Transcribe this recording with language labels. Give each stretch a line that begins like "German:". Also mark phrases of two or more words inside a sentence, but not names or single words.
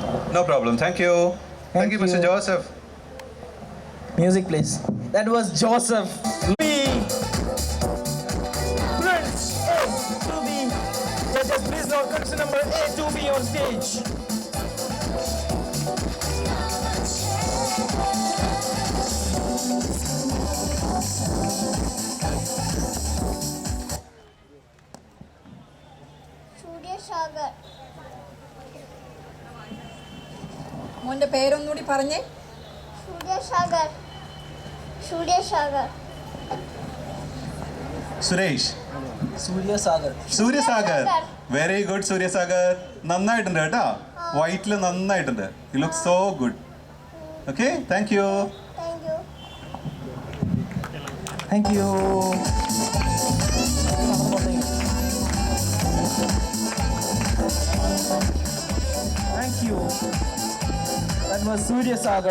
English: No problem. Thank you. Thank you, Mr. Joseph. Music, please. That was Joseph. Prince A to B. Judges, please note contestant number A to B on stage.
Malayalam: സൂര്യസാഗർ. മോന്റെ പേരൊന്നുകൂടി പറഞ്ഞേ. സൂര്യസാഗർ. സൂര്യസാഗർ.
English: Suresh. Suryasagar. Suryasagar. Very good, Suryasagar.
Malayalam: നന്നായിട്ടുണ്ട് കേട്ടോ. വൈറ്റിൽ നന്നായിട്ടുണ്ട്.
English: You look so good. Okay, thank you. thank you. Thank you. Thank you. That was Suryasagar.